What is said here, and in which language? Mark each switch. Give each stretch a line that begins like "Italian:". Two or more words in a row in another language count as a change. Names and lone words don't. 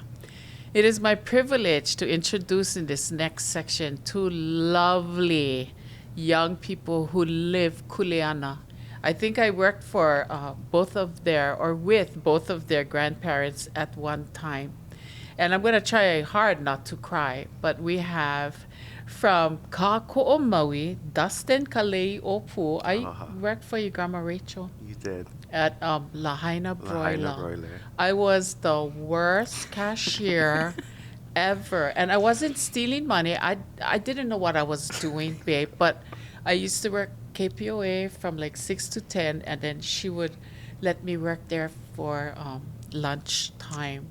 English: It is my privilege to introduce in this next section two lovely young people who live kuleana. I think I worked for with both of their grandparents at one time. And I'm going to try hard not to cry, but we have from Kākoʻo Maui, Dustin Kaleiʻōpū. I worked for your grandma Rachel. You did. At Lahaina Broiler. Lahaina Broiler. I was the worst cashier ever. And I wasn't stealing money. I didn't know what I was doing, babe, but I used to work KPOA from like 6 to 10, and then she would let me work there for lunch time.